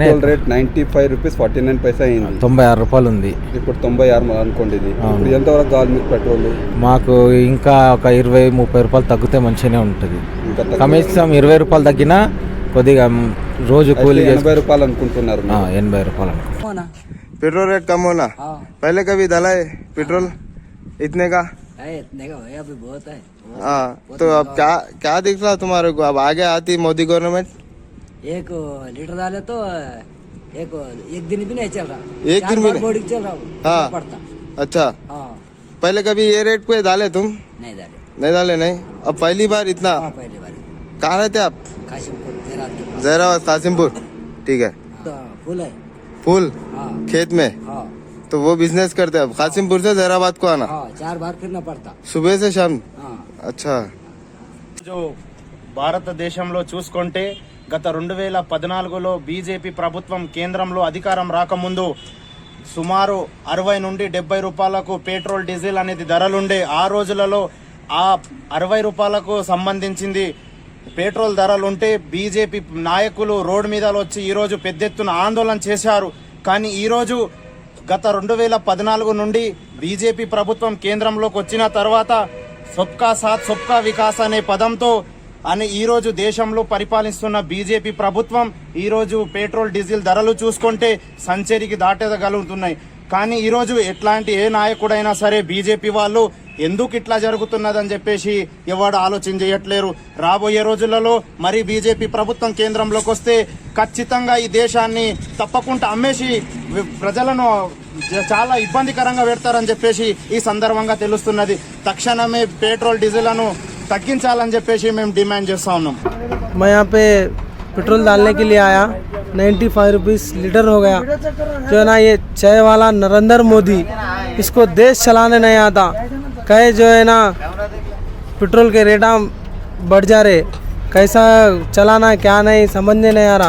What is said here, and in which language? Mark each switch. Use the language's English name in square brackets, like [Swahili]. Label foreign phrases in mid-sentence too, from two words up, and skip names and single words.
[Telugu] పెట్రోల్ రేట్ 95 రూపీస్ 49 పైసా అయింది. 96 రూపాయలు ఉంది. ఇప్పుడు 96 అనుకోండి. ఇది ఇప్పుడు ఎంతవరకు కావాలి మీకు పెట్రోల్? మాకు ఇంకా ఒక 20-30 రూపాయలు తగ్గితే మంచిగానే ఉంటుంది. ఇంకా కనీసం 20 రూపాయలు తగ్గినా కొద్దిగా రోజు కూలీ 80 రూపాయలు అనుకుంటున్నారు. 80 రూపాయలు అనుకుంటున్నా. [Hindi] पेट्रोल रेट कम होना पहले कभी डाला है पेट्रोल इतने का? भैया अभी बहुत है। हाँ तो अब क्या दिख रहा तुम्हारे को? अब आगे आती मोदी गवर्नमेंट 1 लीटर डाले तो एक दिन भी नहीं चल रहा। एक दिन भी नहीं? बॉडी चल रहा हाँ। पड़ता। अच्छा हाँ पहले कभी ये रेट पे डाले तुम? नहीं डाले। नहीं डाले नहीं? अब पहली बार इतना? हाँ पहली बार। कहाँ रहते आप? काशिमपुर जहराबाद कासिमपुर। ठीक है। तो फुल है। फूल हाँ खेत में? हाँ तो वो बिजनेस करते हैं अब कासिमपुर से जहराबाद को आना? हाँ 4 बार फिरना पड़ता। सुबह से शाम? हाँ अच्छा [Telugu] जो భారతదేశంలో చూసుకుంటే గత 2014లో బీజేపీ ప్రభుత్వం కేంద్రంలో అధికారం రాకముందు సుమారు 60 నుండి 70 రూపాయలకు పెట్రోల్ డీజిల్ అనేది ధరలుండే ఆ రోజులలో ఆ 60 రూపాయలకు సంబంధించింది పెట్రోల్ ధరలుంటే బీజేపీ నాయకులు రోడ్డు మీద వచ్చి ఈరోజు పెద్ద ఎత్తున ఆందోళన చేశారు. కానీ ఈరోజు గత 2014 నుండి బీజేపీ ప్రభుత్వం కేంద్రంలోకి వచ్చిన తర్వాత [Hindi] सबका साथ सबका विकास [Telugu] అనే పదంతో ఈరోజు దేశంలో పరిపాలిస్తున్న బీజేపీ ప్రభుత్వం ఈరోజు పెట్రోల్ డీజిల్ ధరలు చూసుకుంటే సంచరికి దాటగలుగుతున్నాయి. కానీ ఈరోజు ఎట్లాంటి ఏ నాయకుడైనా సరే బీజేపీ వాళ్ళు ఎందుకు ఇట్లా జరుగుతున్నదని చెప్పేసి ఎవరు ఆలోచన చేయట్లేరు. రాబోయే రోజులలో మరి బీజేపీ ప్రభుత్వం కేంద్రంలోకి వస్తే ఖచ్చితంగా ఈ దేశాన్ని తప్పకుండా అమ్మేసి ప్రజలను చాలా ఇబ్బందికరంగా పెడతారని చెప్పేసి ఈ సందర్భంగా తెలుస్తున్నది. తక్షణమే పెట్రోల్ డీజిల్ను తగ్గించాలని చెప్పేసి మేము డిమాండ్ చేస్తా ఉన్నాం. [Hindi] मैं यहाँ पे पेट्रोल डालने के लिए आया 95 रुपीस लीटर हो गया। जो है ना ये चाय वाला नरेंद्र मोदी इसको देश चलाने नहीं आता। कहे जो है ना पेट्रोल के रेट बढ़ जा रहे, कैसा चलाना क्या नहीं समझने नहीं आ रहा।